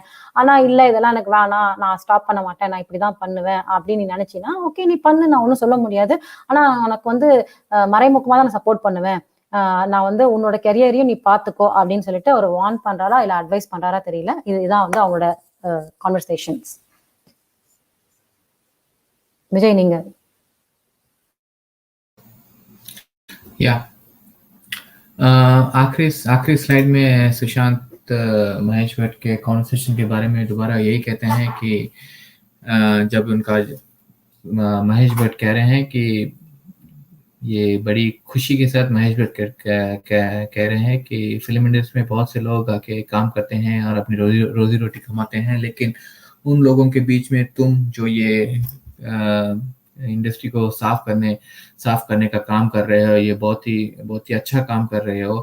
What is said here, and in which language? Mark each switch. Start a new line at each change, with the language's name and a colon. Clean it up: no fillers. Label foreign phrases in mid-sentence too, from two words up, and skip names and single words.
Tamil: ஆனா இல்ல இதெல்லாம் எனக்கு வேணாம், நான் ஸ்டாப் பண்ண மாட்டேன், நான் இப்படிதான் பண்ணுவேன் அப்படின்னு நீ நினைச்சினா ஓகே நீ பண்ணு, நான் ஒன்றும் சொல்ல முடியாது. ஆனா உனக்கு வந்து மறைமுகமா தான் நான் சப்போர்ட் பண்ணுவேன், நான் வந்து உன்னோட கெரியரையும் நீ பாத்துக்கோ அப்படின்னு சொல்லிட்டு அவர் வார்ன் பண்றாரா இல்ல அட்வைஸ் பண்றாரா தெரியல. இதுதான் வந்து அவங்களோட கான்வர்சேஷன்ஸ். விஜய் நீங்க.
Hindi: या आखिरी स्लाइड में सुशांत महेश भट्ट के कॉन्वर्सेशन के बारे में दोबारा यही कहते हैं कि जब उनका महेश भट्ट कह रहे हैं कि ये बड़ी खुशी के साथ महेश भट्ट कह रहे हैं कि
English: film industry
Hindi: में बहुत से लोग आके काम करते हैं और अपनी रोजी रोटी कमाते हैं, लेकिन उन लोगों के बीच में तुम जो ये इंडस्ट्री को साफ करने का काम कर रहे हो, ये बहुत ही अच्छा काम कर रहे हो।